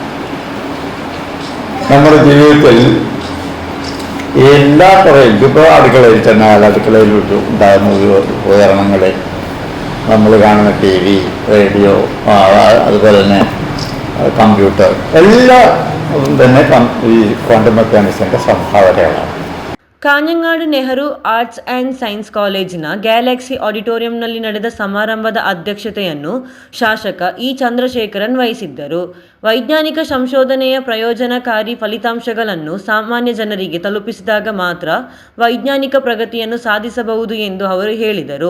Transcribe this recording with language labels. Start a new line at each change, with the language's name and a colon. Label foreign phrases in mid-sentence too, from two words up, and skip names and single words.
Malayalam: നമ്മുടെ ജീവിതത്തിൽ എല്ലാ തുറയിലും ഇപ്പോൾ അടുക്കളയിൽ ചെന്നാൽ അടുക്കളയിൽ ഉണ്ടാകുന്ന ഉപകരണങ്ങൾ, നമ്മൾ കാണുന്ന TV, റേഡിയോ, അതുപോലെ തന്നെ കമ്പ്യൂട്ടർ, എല്ലാം തന്നെ ഈ ക്വാണ്ടം മെക്കാനിക്സിൻ്റെ സംഭാവനകളാണ്.
Kannada: ಕಾഞ്ഞങ്ങാട് ನೆಹರು ಆರ್ಟ್ಸ್ ಆ್ಯಂಡ್ ಸೈನ್ಸ್ ಕಾಲೇಜಿನ ಗ್ಯಾಲಕ್ಸಿ ಆಡಿಟೋರಿಯಂನಲ್ಲಿ ನಡೆದ ಸಮಾರಂಭದ ಅಧ್ಯಕ್ಷತೆಯನ್ನು ಶಾಸಕ ಇ. ಚಂದ್ರಶೇಖರನ್ ವಹಿಸಿದ್ದರು. ವೈಜ್ಞಾನಿಕ ಸಂಶೋಧನೆಯ ಪ್ರಯೋಜನಕಾರಿ ಫಲಿತಾಂಶಗಳನ್ನು ಸಾಮಾನ್ಯ ಜನರಿಗೆ ತಲುಪಿಸಿದಾಗ ಮಾತ್ರ ವೈಜ್ಞಾನಿಕ ಪ್ರಗತಿಯನ್ನು ಸಾಧಿಸಬಹುದು ಎಂದು ಅವರು ಹೇಳಿದರು.